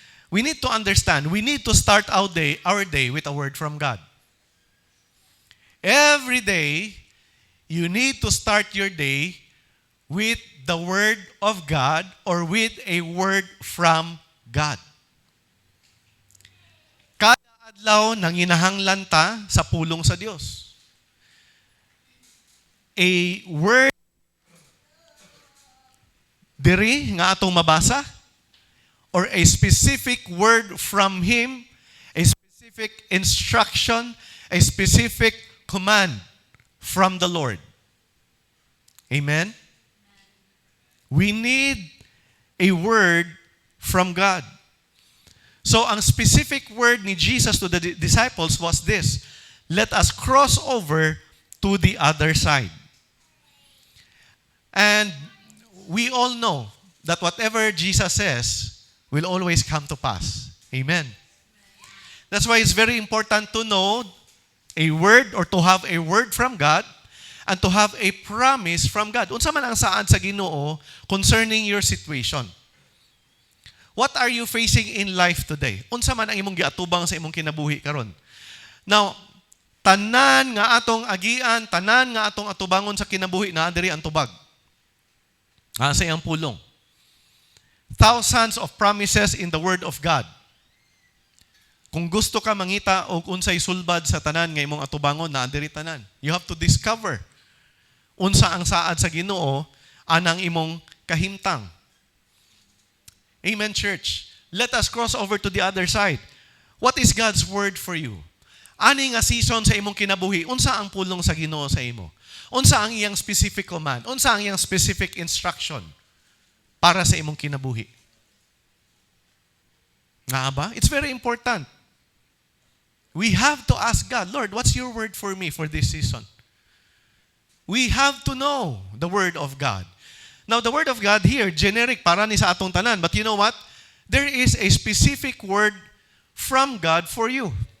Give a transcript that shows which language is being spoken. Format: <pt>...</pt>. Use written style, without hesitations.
<en>We need to understand, we need to start our day with a word from God. Every day, you need to start your day with the word of God or with a word from God.</en> <ceb>Kada adlaw nanginahanglan ta sa pulong sa Dios.</ceb> <en>A word</en> <ceb>diri nga atong mabasa</ceb> <en>or a specific word from Him, a specific instruction, a specific command from the Lord. Amen? We need a word from God. So, ang specific word ni Jesus to the disciples was this, let us cross over to the other side. And we all know that whatever Jesus says will always come to pass. Amen. That's why it's very important to know a word or to have a word from God and to have a promise from God.</en> <ceb>Unsa man ang saad sa Ginoo concerning your situation.</ceb> <en>What are you facing in life today?</en> <ceb>Unsa man ang imong giatubang sa imong kinabuhi karon? Now, tanan nga atong agian, tanan nga atong atubangon sa kinabuhi na diri ang tubag. Sa iyang pulong.</ceb> <en>Thousands of promises in the Word of God.</en> <ceb>Kung gusto ka mangita og unsay sulbad sa tanan nga imong atubangon na diri tanan,</ceb> <en>you have to discover</en> <ceb>unsa ang saad sa Ginoo anang imong kahimtang. Amen, church.</ceb> <en>Let us cross over to the other side. What is God's word for you?</en> <ceb>Ani nga season sa imong kinabuhi, unsa ang pulong sa Ginoo sa imo? Unsa ang iyang specific command? Unsa ang iyang specific instruction para sa imong kinabuhi? Nga ba?</ceb> <en>It's very important. We have to ask God, Lord, what's your word for me for this season? We have to know the word of God. Now, the word of God here, generic,</en> <ceb>para ni sa atong tanan.</ceb> <en>But you know what? There is a specific word from God for you.</en>